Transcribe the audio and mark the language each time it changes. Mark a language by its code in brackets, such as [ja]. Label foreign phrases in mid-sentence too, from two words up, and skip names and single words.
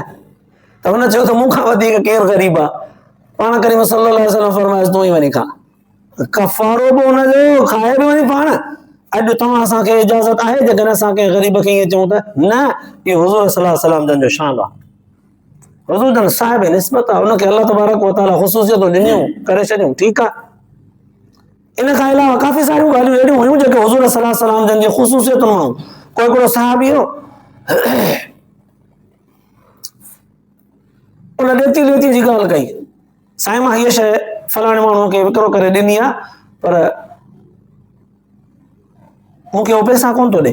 [sd] त हुन चयो त मूंखां वधीक केरु ग़रीब आहे? पाण करीम [ar] صلى الله عليه وسلم [sd] फरमायोसि तूं ई वञी खा। कफ़ारो बि हुनजो, खाए बि वञी पाण। अॼु तव्हां असांखे इजाज़त आहे जेकॾहिं असांखे ग़रीब खे ईअं चऊं त? न, इहो हुज़ूर [ar] صلى الله عليه وسلم [sd] जन जो शान आहे। हुज़ूर जन साहिब निस्बत आहे, उनखे [ar] الله تبارك وتعالى [sd] ख़ुसूसियतूं ॾिनियूं, करे छॾियूं, ठीकु आहे। इन खां अलावा काफ़ी सारियूं ॻाल्हियूं अहिड़ियूं हुयूं जेके हुज़ूर [ar] صلى الله عليه وسلم [sd] जन जी ख़ुसूसियतुनि मां। कोई हिकिड़ो सहाबी हो, उन ॾेती जी ॻाल्हि कई, साईं मां हीअ शइ फलाणे माण्हूअ खे विकिरो करे ॾिनी आहे, पर मूंखे उहो पैसा कोन थो ॾे।